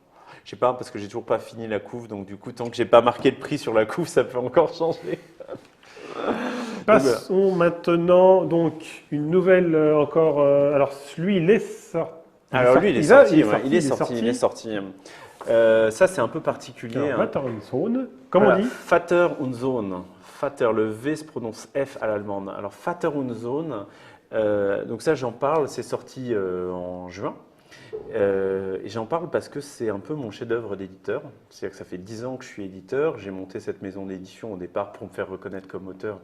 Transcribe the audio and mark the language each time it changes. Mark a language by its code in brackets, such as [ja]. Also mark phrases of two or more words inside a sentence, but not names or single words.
[fr] Je sais pas parce que j'ai toujours pas fini la couve, donc du coup tant que j'ai pas marqué le prix sur la couve, ça peut encore changer. Passons maintenant, donc, une nouvelle encore. Alors, lui, il est sorti. Alors lui, il est sorti, ouais, il est sorti. Ça, c'est un peu particulier. Alors, Vater und Sohn, comment on dit? Vater und Sohn. Vater, le V se prononce F à l'allemande. Alors, Vater und Sohn, donc ça, j'en parle, c'est sorti en juin. Et j'en parle parce que c'est un peu mon chef-d'œuvre d'éditeur. C'est-à-dire que ça fait 10 ans que je suis éditeur. J'ai monté cette maison d'édition au départ pour me faire reconnaître comme auteur.